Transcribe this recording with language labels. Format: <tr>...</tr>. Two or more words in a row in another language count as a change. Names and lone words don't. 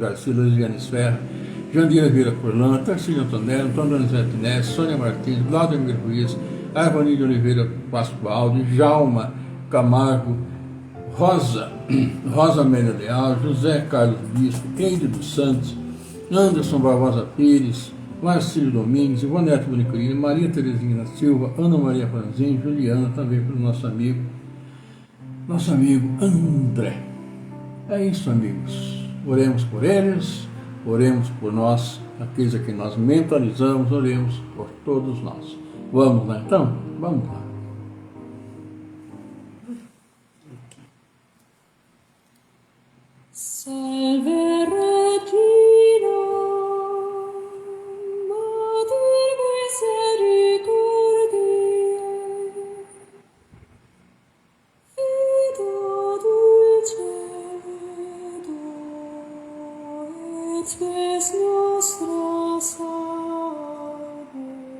<pt>Garcia, Luiziane Ferra, Jandira Vieira Furlan, Tarcílio Antonello, Antônio Donizete Inés, Sônia Martins, Claudemir Ruiz, Arvani de Oliveira Pascoal, Djalma Camargo, Rosa Amélia Leal, José Carlos Bispo, Keide dos Santos, Anderson Barbosa Pires, Marcílio Domingues, Ivonete Bonicurini, Maria Terezinha da Silva, Ana Maria Franzin, Juliana, também para o nosso amigo André. É isso, amigos. Oremos por eles, oremos por nós, aqueles a quem nós mentalizamos, oremos por todos nós. Vamos lá então? Vamos lá.</pt> <la>Salve Regina, Mater misericordiae, Vita dulcedo, et spes nostra salve.</la>